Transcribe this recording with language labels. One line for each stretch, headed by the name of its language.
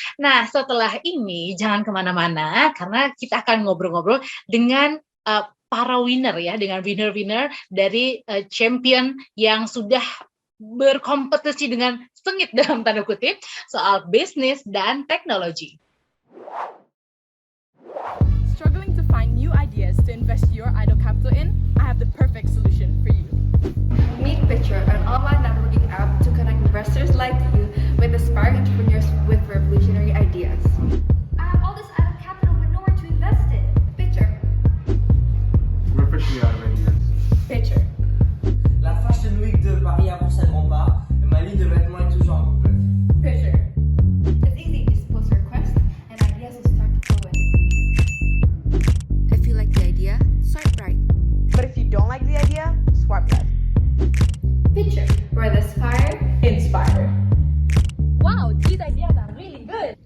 Indonesian: Nah, setelah ini jangan kemana-mana karena kita akan ngobrol-ngobrol dengan para winner ya, dengan winner-winner dari champion yang sudah berkompetisi dengan sengit dalam tanda kutip soal bisnis dan teknologi.
English: Struggling to find new ideas to invest your idle capital in? I have the perfect solution for you. Meet Pitcher, an online networking app to connect investors like you with aspiring entrepreneurs with revolutionary ideas. I have all this idle capital but nowhere to invest it. Pitcher. We're officially out of ideas. Pitcher.
French: La Fashion Week de Paris avance à grands pas et ma ligne de vêtements est toujours incomplète.
English: Pitcher. It's easy, just post a request and ideas will start to flow in. If you like the idea, swipe right. But if you don't like the idea, swipe left. Pitcher, where the aspire, inspire. Wow, these ideas are really good.